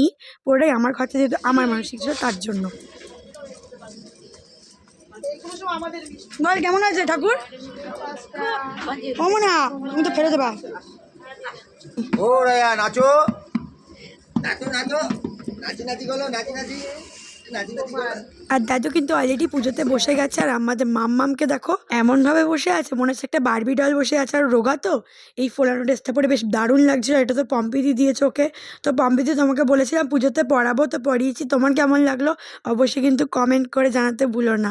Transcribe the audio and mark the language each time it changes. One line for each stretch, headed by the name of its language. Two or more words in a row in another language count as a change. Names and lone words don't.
Bangla: পুরোটাই আমার খরচা, যেহেতু আমার মানসিক ছিল তার জন্য। বল কেমন আছে ঠাকুর? না তুমি তো ফেলে দেবা। ও রায়া নাচো নাচো নাচো, নাচি নাচি গলো, নাচি নাচি নাচি নাচি গলো। আর দাদু কিন্তু অলরেডি পুজোতে বসে গেছে। আর আমাদের মাম্মামকে দেখো এমনভাবে বসে আছে, মনে হচ্ছে একটা বারবি ডল বসে আছে। আর রোগা তো, এই ফোলানো ড্রেসটা পরে বেশ দারুণ লাগছিল। এটা তো পম্পিদি দিয়েছে ওকে। তো পম্পিদি তোমাকে বলেছিলাম পুজোতে পরাবো, তো পরিয়েছি। তোমার কেমন লাগলো অবশ্যই কিন্তু কমেন্ট করে জানাতে ভুলো না।